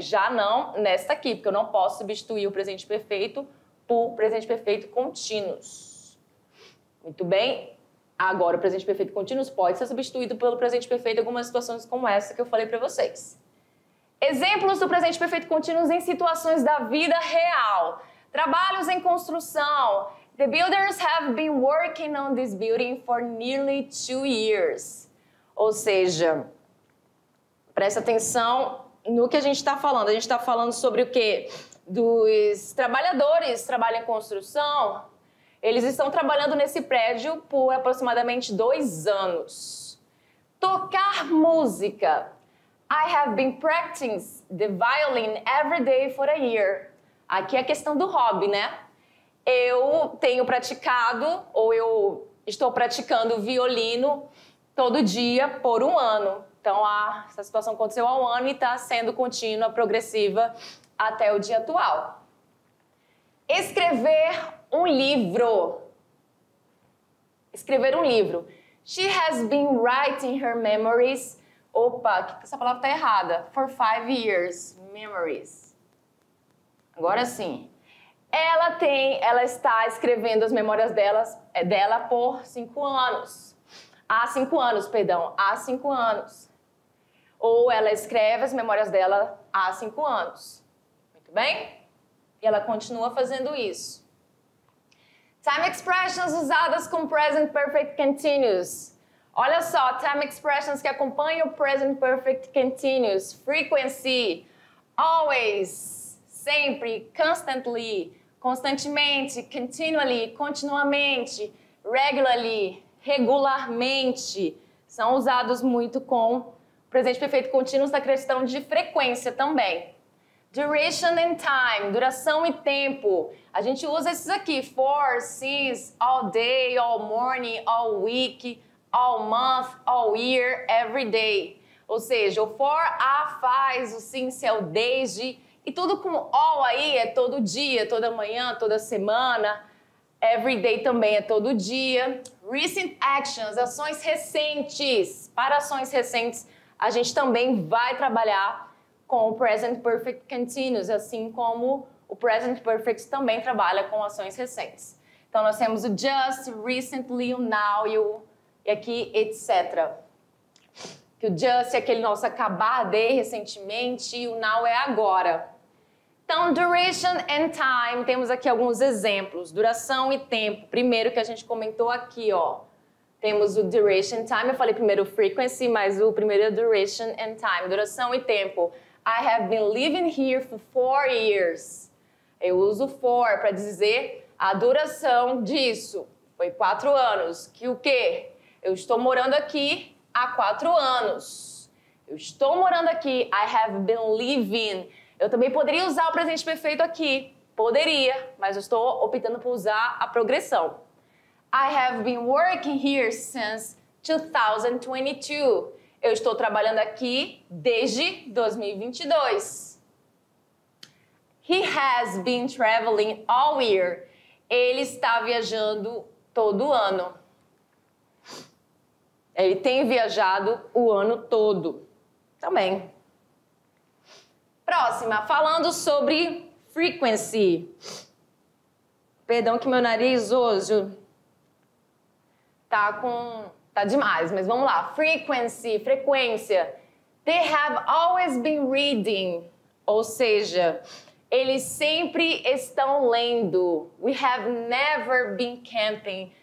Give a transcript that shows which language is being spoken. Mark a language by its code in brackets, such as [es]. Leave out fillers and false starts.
[pt] Já não nesta aqui, porque eu não posso substituir o presente perfeito por presente perfeito contínuos. Muito bem? Agora, o presente perfeito contínuo pode ser substituído pelo presente perfeito em algumas situações como essa que eu falei para vocês. Exemplos do presente perfeito contínuo em situações da vida real. Trabalhos em construção. [en] The builders have been working on this building for nearly 2 years. [pt] Ou seja, presta atenção no que a gente está falando. A gente está falando sobre o quê? Dos trabalhadores que trabalham em construção. Eles estão trabalhando nesse prédio por aproximadamente 2 anos. Tocar música. [en] I have been practicing the violin every day for a year. [pt] Aqui é a questão do hobby, né? Eu tenho praticado, ou eu estou praticando violino todo dia por 1 ano. Então, essa situação aconteceu há 1 ano e está sendo contínua, progressiva até o dia atual. Escrever um livro. Escrever um livro. [en] She has been writing her memories. [pt] Opa, essa palavra está errada. [en] For 5 years. [pt] Memories. Agora sim. Ela está escrevendo as memórias dela por 5 anos. Há 5 anos, perdão. Há 5 anos. Ou ela escreve as memórias dela há 5 anos. Muito bem? E ela continua fazendo isso. [en] Time expressions [pt] usadas com [en] present perfect continuous. [pt] Olha só, time expressions que acompanham o present perfect continuous. Frequency, always, sempre, constantly, constantemente, continually, continuamente, regularly, regularmente, são usados muito com presente perfeito contínuo na questão de frequência também. [en] Duration and time, [pt] duração e tempo. A gente usa esses aqui, for, since, all day, all morning, all week, all month, all year, every day. Ou seja, o for, a, faz, o since é o desde, e tudo com all aí é todo dia, toda manhã, toda semana. Every day também é todo dia. [en] Recent actions, [pt] ações recentes. Para ações recentes, a gente também vai trabalhar com o Present Perfect Continuous, assim como o Present Perfect também trabalha com ações recentes. Então, nós temos o just, recently, o now e aqui, etc. Que o just é aquele nosso acabar de recentemente e o now é agora. Então, [en] duration and time, [pt] temos aqui alguns exemplos. Duração e tempo. Primeiro que a gente comentou aqui, ó. Temos o [en] duration and time. [pt] Eu falei primeiro frequency, mas o primeiro é duration and time. Duração e tempo. [en] I have been living here for 4 years. [pt] Eu uso for para dizer a duração disso. Foi 4 anos. Que o quê? Eu estou morando aqui há 4 anos. Eu estou morando aqui. [en] I have been living. [pt] Eu também poderia usar o presente perfeito aqui. Poderia, mas eu estou optando por usar a progressão. [en] I have been working here since 2022. [pt] Eu estou trabalhando aqui desde 2022. [en] He has been traveling all year. [pt] Ele está viajando todo ano. Ele tem viajado o ano todo. Também. Próxima, falando sobre frequency. Perdão que meu nariz hoje tá demais, mas vamos lá. Frequency, frequência. [en] They have always been reading. [pt] Ou seja, eles sempre estão lendo. [en] We have never been camping.